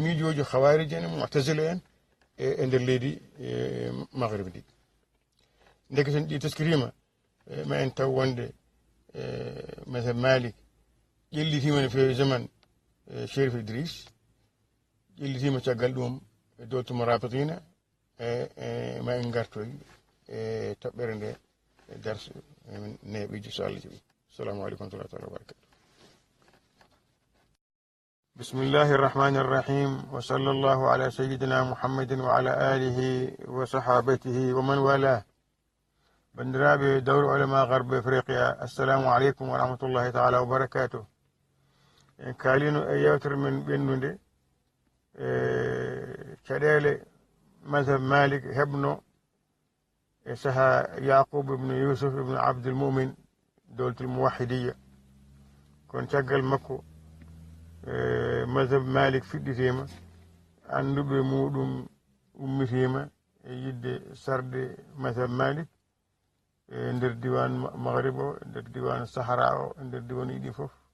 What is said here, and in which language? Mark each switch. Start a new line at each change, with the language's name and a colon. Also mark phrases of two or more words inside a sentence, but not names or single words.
Fula: miijoji hawariji en mu'tazila en e nder leydi maghrib ndi ndeke sen ɗi teskirima ma en taw wonde mazhab Malik ƴellitima no feewi zaman Cherif Idriss ƴellitima caggal ɗum e dowtumo rapatina ma en gartoy e toɓɓere nde e darsu emin neeɓiji so Allah jaɓi
Arabic: السلام عليكم ورحمة الله وبركاته بسم الله الرحمن الرحيم وصلى الله على سيدنا محمد وعلى آله وصحابته ومن والى
Fula: bandiraɓe dawru ulama garbe afriqiya
Arabic: السلام عليكم ورحمة الله تعالى وبركاته
Fula: en kaalino e yewtere men ɓennude caɗele mazhab Malik heɓno e saaha Yaqub ibne Yusuf ibne Abdul Mumin
Arabic: الدولة الموحدية
Fula: kono caggal makko mazhab malik fiɗɗitima annduɓe muɗum ummitima e yidde sarde mazhab malik e nder diwan maghrib o e nder diwan sahara o e nder diwan ɗi fof